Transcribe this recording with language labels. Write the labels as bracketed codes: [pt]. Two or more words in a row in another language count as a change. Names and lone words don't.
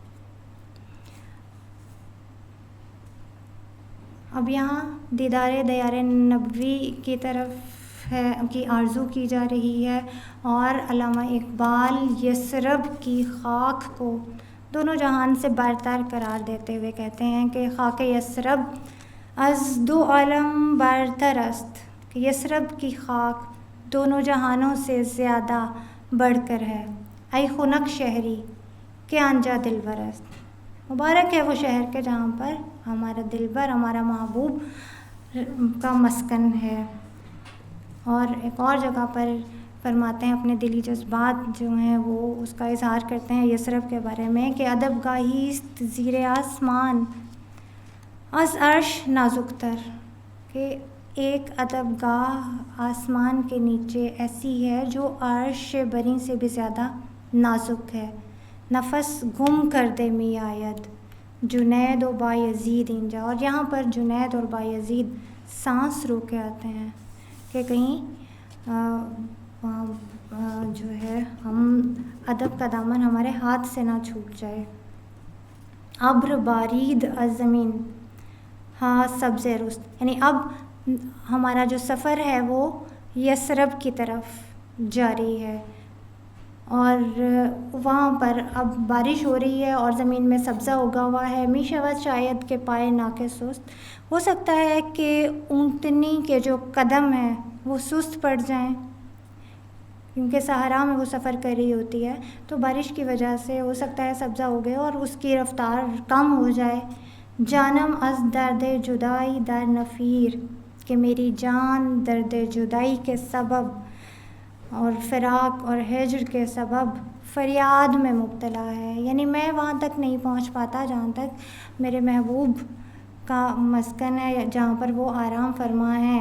[ur] اب یہاں دیدار دیار نبوی کی طرف ہے کی آرزو کی جا رہی ہے، اور علامہ اقبال یسرب کی خاک کو دونوں جہان سے برتر قرار دیتے ہوئے کہتے ہیں کہ [fa] خاک یسرب از دو عالم برتر است، [ur] کہ یسرب کی خاک دونوں جہانوں سے زیادہ بڑھ کر ہے. [fa] ای خنک شہری کہ آنجا دلبر است، [ur] مبارک ہے وہ شہر کے جہاں پر ہمارا دلبر، ہمارا محبوب کا مسکن ہے. اور ایک اور جگہ پر فرماتے ہیں اپنے دلی جذبات جو ہیں وہ اس کا اظہار کرتے ہیں یسرب کے بارے میں کہ [fa] ادب گاہی است زیر آسمان از عرش نازک تر، [ur] کہ ایک ادب گاہ آسمان کے نیچے ایسی ہے جو عرش بری سے بھی زیادہ نازک ہے. [fa] نفس گم کر دے می آید جنید و بایزید اینجا، [ur] اور یہاں پر جنید اور بایزید سانس رو کے آتے ہیں کہ کہیں جو ہے ہم ادب کا دامن ہمارے ہاتھ سے نہ چھوٹ جائے. [fa] ابر بارید از زمین ہاں سبز رست، [ur] یعنی اب ہمارا جو سفر ہے وہ یسرب کی طرف جاری ہے، اور وہاں پر اب بارش ہو رہی ہے اور زمین میں سبزہ اگا ہوا ہے. [fa] می شود شاید کہ پائے ناکے سست، [ur] ہو سکتا ہے کہ اونٹنی کے جو قدم ہیں وہ سست پڑ جائیں کیونکہ صحرا میں وہ سفر کر رہی ہوتی ہے، تو بارش کی وجہ سے ہو سکتا ہے سبزہ اگے اور اس کی رفتار کم ہو جائے. [fa] جانم از درد جدائی در نفیر، [ur] کہ میری جان درد جدائی کے سبب اور فراق اور ہجر کے سبب فریاد میں مبتلا ہے، یعنی میں وہاں تک نہیں پہنچ پاتا جہاں تک میرے محبوب کا مسکن ہے، جہاں پر وہ آرام فرما ہیں.